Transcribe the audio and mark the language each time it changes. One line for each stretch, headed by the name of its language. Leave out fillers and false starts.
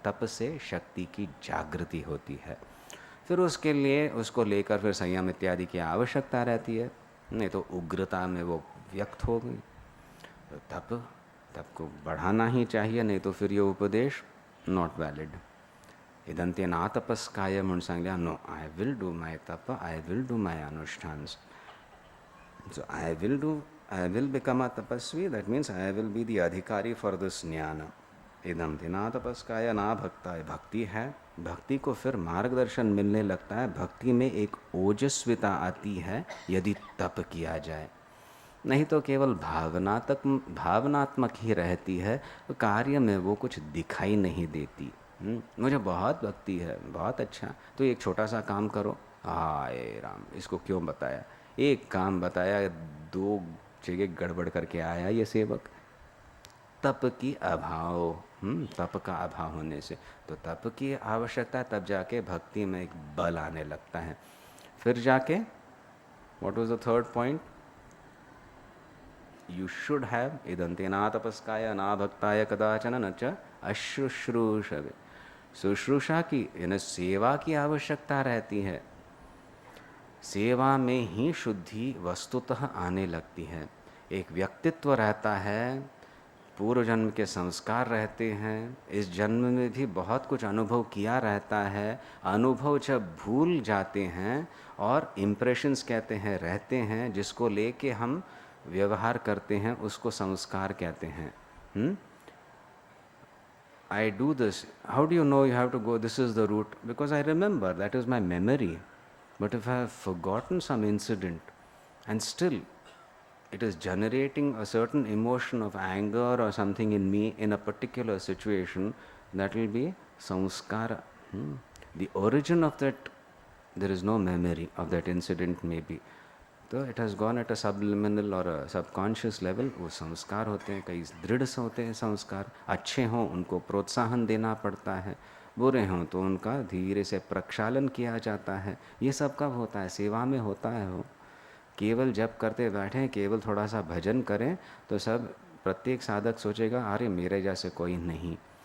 Hindi: तप से शक्ति की जागृति होती है। फिर उसके लिए उसको लेकर फिर संयम इत्यादि की आवश्यकता रहती है, नहीं तो उग्रता में वो व्यक्त हो गई। तो तप को बढ़ाना ही चाहिए, नहीं तो फिर ये उपदेश
English: Not valid.
Sanskrit: इदंते ना तपस्काय
Marathi: म्हणून सांगल्या,
English: No, I will do my तप, I will do my अनुष्ठान्स. So I will become a tapasvi, that means I will be the adhikari for this jnana.
Sanskrit: इदम थे ना तपस्काय ना भक्ताय.
Hindi: भक्ति है, भक्ति को फिर मार्गदर्शन मिलने लगता है. भक्ति में एक ओजस्विता आती है यदि तप किया जाए, नहीं तो केवल भावनात्मक ही रहती है, तो कार्य में वो कुछ दिखाई नहीं देती. मुझे बहुत भक्ति है, बहुत अच्छा, तो एक छोटा सा काम करो. हाय राम, इसको क्यों बताया? एक काम बताया, दो जगह गड़बड़ करके आया ये सेवक. तप की अभाव, तप का अभाव होने से, तो तप की आवश्यकता है, तब जाके भक्ति में एक बल आने लगता है. फिर जाके
English: What was the third point? You should have
Sanskrit: इदंते ना तपस्काय ना भक्ताय कदाचन न च अशुश्रूषवे.
Hindi: शुश्रूषा की यानी सेवा की आवश्यकता रहती है. सेवा में ही शुद्धि वस्तुतः आने लगती है. एक व्यक्तित्व रहता है, पूर्व जन्म के संस्कार रहते हैं, इस जन्म में भी बहुत कुछ अनुभव किया रहता है. अनुभव जब भूल जाते हैं और इम्प्रेशंस कहते हैं रहते हैं, जिसको लेके हम व्यवहार करते हैं, उसको संस्कार कहते हैं.
English: I do this. How do you know you have to go? This is the route. Because I remember, that is my memory. But if I have forgotten some incident and still it is generating a certain emotion of anger or something in me in a particular situation, that will be samskara. The origin of that, there is no memory of that incident maybe. तो it has gone at a subliminal or subconscious level.
Hindi: वो संस्कार होते हैं, कई दृढ़ से होते हैं संस्कार. अच्छे हों उनको प्रोत्साहन देना पड़ता है, बुरे हों तो उनका धीरे से प्रक्षालन किया जाता है. ये सब कब होता है? सेवा में होता है. वो केवल जब करते बैठें, केवल थोड़ा सा भजन करें तो सब प्रत्येक साधक सोचेगा अरे मेरे जैसे कोई नहीं.